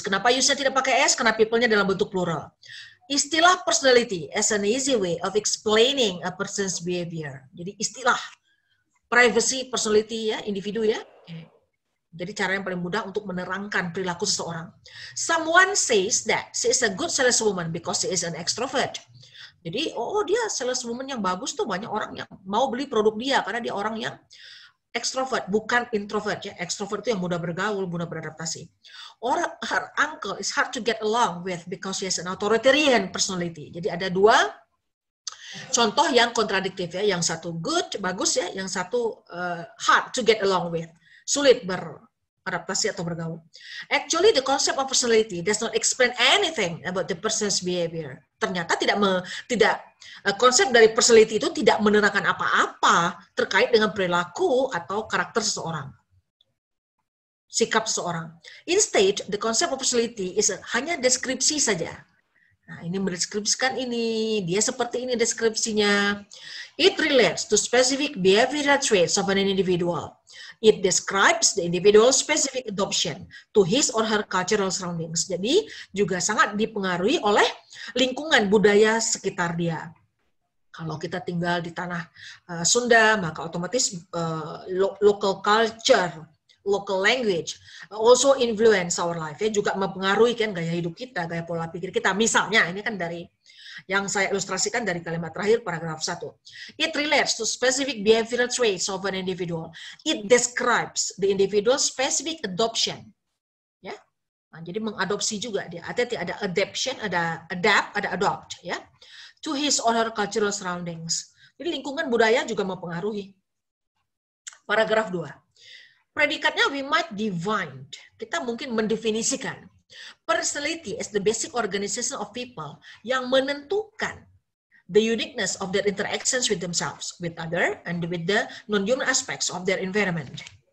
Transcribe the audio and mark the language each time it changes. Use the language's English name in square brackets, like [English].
[Indonesian] Kenapa use-nya tidak pakai S? Karena people-nya dalam bentuk plural. [English] Istilah personality as an easy way of explaining a person's behavior. [Indonesian] Jadi istilah privacy, personality ya, individu ya. Jadi cara yang paling mudah untuk menerangkan perilaku seseorang. [English] Someone says that she is a good saleswoman because she is an extrovert. [Indonesian] Jadi, dia saleswoman yang bagus tuh, banyak orang yang mau beli produk dia karena dia orang yang extrovert, bukan introvert ya. Extrovert itu yang mudah bergaul, mudah beradaptasi. [English] Or her uncle is hard to get along with because she has an authoritarian personality. [Indonesian] Jadi ada dua contoh yang kontradiktif ya. Yang satu good, bagus ya. Yang satu hard to get along with. Sulit adaptasi atau bergaul. [English] Actually, the concept of personality does not explain anything about the person's behavior. [Indonesian] Ternyata konsep dari personality itu tidak menerangkan apa-apa terkait dengan perilaku atau karakter seseorang, sikap seseorang. [English] Instead, the concept of personality is [Indonesian] hanya deskripsi saja. Nah, ini mendeskripsikan ini, dia seperti ini deskripsinya. [English] It relates to specific behavioral traits of an individual. It describes the individual's specific adoption to his or her cultural surroundings. [Indonesian] Jadi juga sangat dipengaruhi oleh lingkungan budaya sekitar dia. Kalau kita tinggal di tanah Sunda, maka otomatis [English] local culture, local language also influence our life, [Indonesian] ya, juga mempengaruhi kan gaya hidup kita, gaya pola pikir kita. Misalnya ini kan dari yang saya ilustrasikan dari kalimat terakhir paragraf 1. [English] It relates to specific behavioral traits of an individual. It describes the individual's specific adoption. Ya. [Indonesian] Nah, jadi mengadopsi juga dia. Ada adaptation, ada adapt, ada adopt, ya. [English] To his or her cultural surroundings. [Indonesian] Jadi lingkungan budaya juga mempengaruhi. Paragraf 2. Predikatnya we might define. Kita mungkin mendefinisikan [English] personality as the basic organization of people [Indonesian] yang menentukan [English] the uniqueness of their interactions with themselves, with other, and with the non-human aspects of their environment.